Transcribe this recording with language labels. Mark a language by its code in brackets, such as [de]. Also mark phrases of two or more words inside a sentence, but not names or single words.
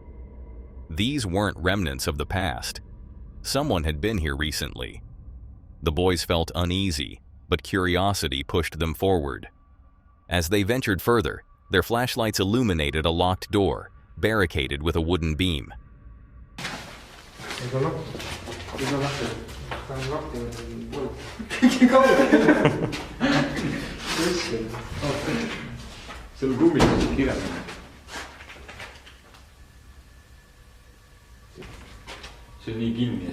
[en] These weren't remnants of the past. Someone had been here recently. The boys felt uneasy, but curiosity pushed them forward. As they ventured further, their flashlights illuminated a locked door, barricaded with a wooden beam. [et] seal ruumis on kirjas. See on nii kinni.